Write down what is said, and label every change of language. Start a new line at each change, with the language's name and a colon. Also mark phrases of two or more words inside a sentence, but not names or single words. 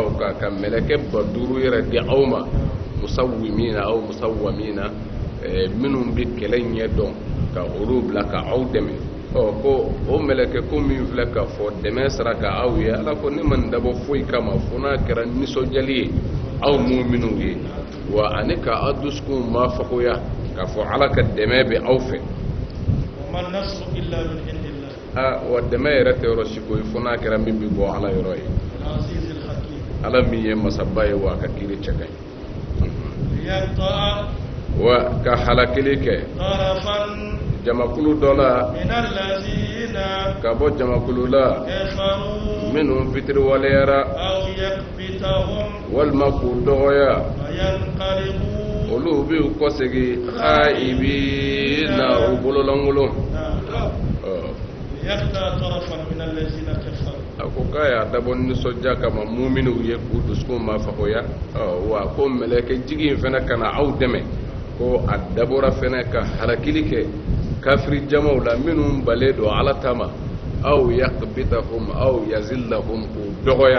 Bambara: o kan ka mɛlɛkɛ ba duuru yɛrɛ di aw ma
Arabic: مسومين أو مسومين
Bambara: minnu bɛ kɛlɛ ɲɛ dɔn ka olu bila ka aw dɛmɛ ko o mɛlɛkɛ ko min filɛ ka fɔ dɛmɛ sara ka aw ye ala ko ne man dabɔ foyi kama fo n'a kɛra nisɔndiyali ye aw mu'minunw ye wa ani ka aw dusukun ma fagoya k'a fɔ ala ka dɛmɛ bɛ aw fɛ.
Arabic: وما النصر إلا من عند الله
Bambara: wa dɛmɛ yɛrɛ tɛ yɔrɔ si ko ye fo n'a kɛra min bɛ bɔ ala yɔrɔ ye
Arabic: العزيز الحكيم.
Bambara: ala min ye masaba ye wa a ka kiri cɛ ka ɲi
Arabic: ليقطع
Bambara: wa ka halakili kɛ
Arabic: طرفا
Bambara: jamakulu dɔ la
Arabic: من الذين
Bambara: ka bɔ jamakulu la
Arabic: كفروا
Bambara: minnu fitiriwaleyara
Arabic: أو يكبتهم
Bambara: walima k'u dɔgɔya
Arabic: فينقلبوا
Bambara: olu b'u kɔsegi khaibina u bololankolon
Arabic: ليقطع طرفا من الذين كفروا
Bambara: a ko k'a y'a dabɔ nisɔndiya kama muminunw ye k'u dusukun ma fagoya wa ko mɛlɛkɛ jigi in fana ka na aw dɛmɛ ko a dabɔra fana ka halakili kɛ kafiri jamaw la minnu balen don ala ta ma
Arabic: أو يكبتهم أو يذلهم
Bambara: k'u dɔgɔya